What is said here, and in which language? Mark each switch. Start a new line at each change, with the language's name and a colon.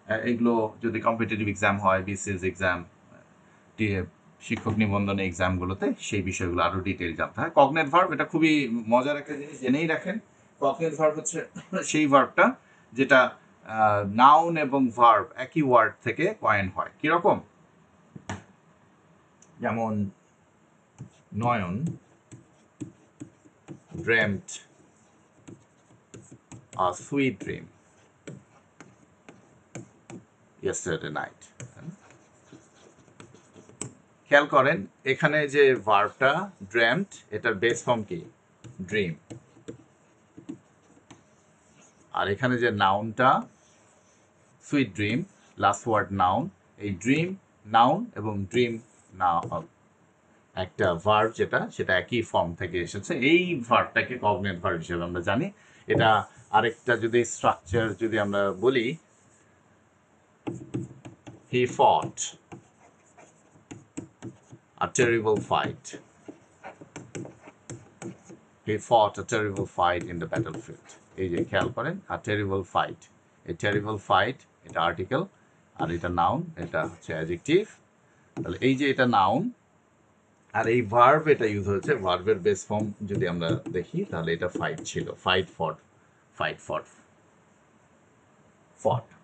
Bangla: এগুলো যদি competitive exam হয়, বিসিএস এক্সাম, শিক্ষক নিবন্ধন এক্সামগুলোতে সেই বিষয়গুলো আরো ডিটেইল জানতে হয়। কগনেট ভার্ব, এটা খুবই মজার একটা জিনিস, জেনেই রাখেন। কগনেট ভার্ব হচ্ছে সেই ভার্বটা যেটা নাউন এবং ভার্ব একই ওয়ার্ড থেকে কয়েন হয়। কিরকম?
English: যেমন Nayan dreamt a sweet dream yesterday night.
Bangla: খেয়াল করেন এখানে যে ভার্বটা dreamt, এটার বেস ফর্ম কি? ড্রিম। আর এখানে যে নাউনটা sweet dream, last word noun, এই ড্রিম নাউন এবং ড্রিম একটা ভার্ব যেটা, সেটা একই ফর্ম থেকে এসেছে। এই ভার্বটাকে কগনেট ভার্ব হিসেবে আমরা জানি। এটা আরেকটা যদি স্ট্রাকচার যদি আমরা বলি,
English: He fought a terrible fight. He fought a terrible fight in the battlefield.
Bangla: এই যে খেয়াল করেন,
English: a terrible fight, a terrible fight,
Bangla: এটা আর্টিকেল আর এটা নাউন, এটা হচ্ছে অ্যাডজেক্টিভ। তাহলে এই যে এটা নাউন আর এই ভার্ব এটা ইউজ হয়েছে, ভার্বের বেস ফর্ম যদি আমরা দেখি তাহলে এটা ফাইট ছিল, ফাইট ফট, ফাইট ফট, ফট।